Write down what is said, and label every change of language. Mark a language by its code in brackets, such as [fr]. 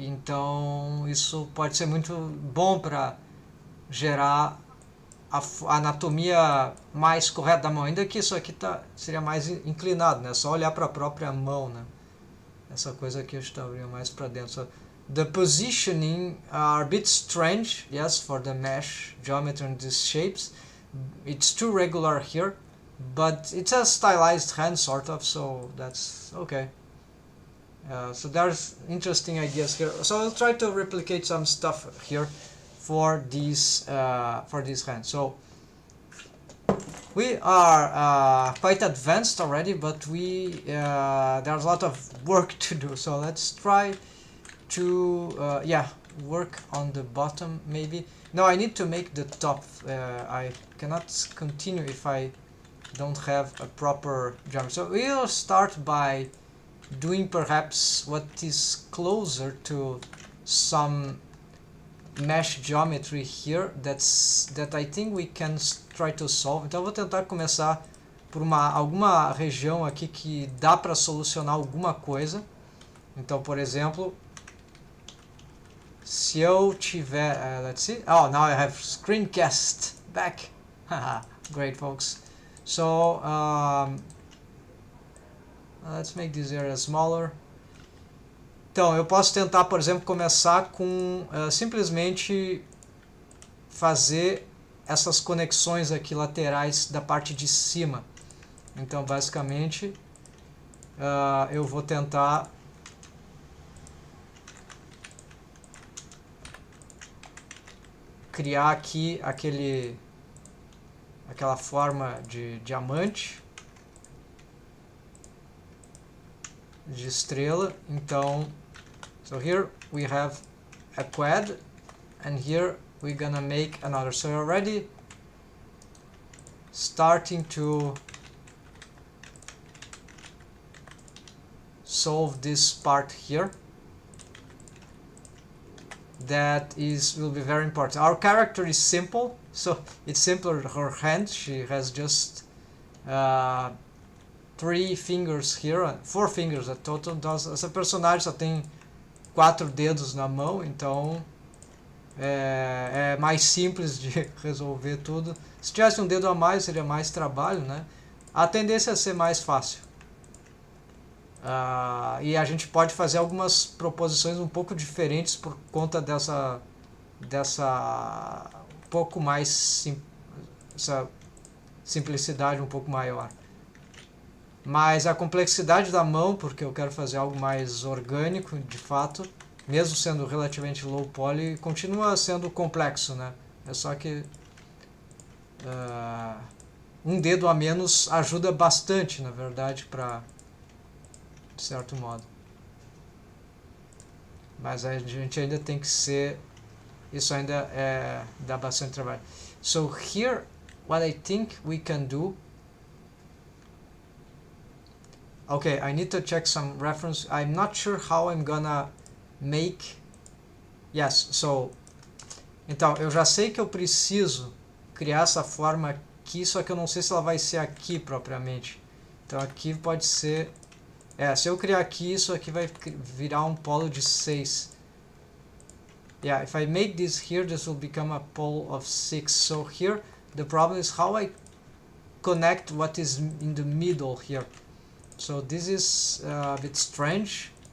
[pt] Então isso pode ser muito bom para gerar a anatomia mais correta da mão, ainda que isso aqui seria mais inclinado, né? Só olhar para a própria mão, né? Essa coisa aqui estaria mais para dentro. [en] So, the positioning are a bit strange, yes, for the mesh geometry and these shapes. It's too regular here, but it's a stylized hand sort of, so that's okay. So there's interesting ideas here. So I'll try to replicate some stuff here for these hands. So we are quite advanced already, but there's a lot of work to do. So let's try to work on the bottom maybe. No, I need to make the top. I cannot continue if I don't have a proper geometry. So we'll start by doing perhaps what is closer to some mesh geometry here that I think we can try to solve. [pt] Então eu vou tentar começar por alguma região aqui que dá para solucionar alguma coisa. Então, por exemplo, se eu tiver, [en] let's see, oh, now I have screencast back. Great, folks. So let's make this area smaller. [pt] Então, eu posso tentar, por exemplo, começar com simplesmente fazer essas conexões aqui laterais da parte de cima. Então, basicamente, eu vou tentar criar aqui aquela forma de diamante, de estrela. [en] Então, so here we have a quad, and here we're gonna make another. So you're already starting to solve this part here. That will be very important. Our character is simple, so it's simpler. Her hand, she has just 3 fingers here, 4 fingers at total. [pt] Então, essa personagem só tem 4 dedos na mão, então é mais simples de resolver tudo. Se tivesse um dedo a mais, seria mais trabalho, né? A tendência é ser mais fácil. E a gente pode fazer algumas proposições um pouco diferentes por conta dessa um pouco mais essa simplicidade um pouco maior. Mas a complexidade da mão, porque eu quero fazer algo mais orgânico, de fato, mesmo sendo relativamente low poly, continua sendo complexo, né? É só que um dedo a menos ajuda bastante, na verdade, de certo modo. Mas a gente ainda tem que ser... Isso ainda dá bastante trabalho. [en] So here, what I think we can do... Okay, I need to check some reference. I'm not sure how I'm gonna make... Yes, so... [pt] Então, eu já sei que eu preciso criar essa forma aqui, só que eu não sei se ela vai ser aqui propriamente. Então aqui pode ser... se eu criar aqui, isso aqui vai virar um polo de 6. [en] Yeah, if I make this here, this will become a pole of 6. So here, the problem is how I connect what is in the middle here. So this is a bit strange.